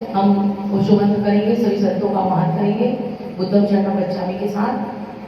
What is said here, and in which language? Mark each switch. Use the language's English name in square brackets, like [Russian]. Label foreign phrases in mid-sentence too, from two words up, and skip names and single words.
[Hindi] हम उषोमंत्र करेंगे, सभी संतों का आह्वान करेंगे [Pali] बुद्धम शरणम गच्छामि [Hindi] के साथ।